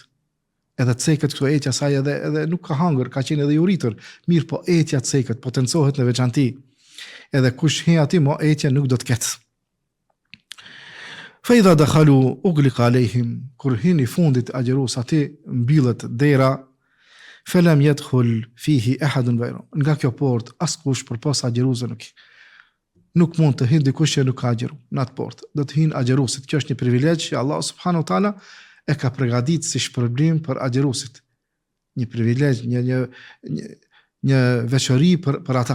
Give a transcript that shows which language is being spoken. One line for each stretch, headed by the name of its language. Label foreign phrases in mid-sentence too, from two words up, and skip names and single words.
Albanian: Edhe cekët këto etja saj edhe nuk ka hangër, ka qenë edhe i uritur. Mirë po etja cekët potencohet në veçanti. Edhe kush hyn aty mo etja nuk do të ketë.
Arabic: فإذا دخلوا أغلق عليهم,
Albanian: kur hyn i fundit agjerues aty mbillet dera,
Arabic: فلم يدخل فيه أحد غير.
Albanian: Nga kjo portë askush përpas agjeruesve nuk mund të hyjë dikush që nuk ka agjeru në atë portë. Do të hyjnë agjeruesit. Kjo është një privilegj që
Arabic: الله سبحانه وتعالى
Albanian: e ka përgatitur si shpërblim për agjeruesit. Një privilegj, një veçori për ata.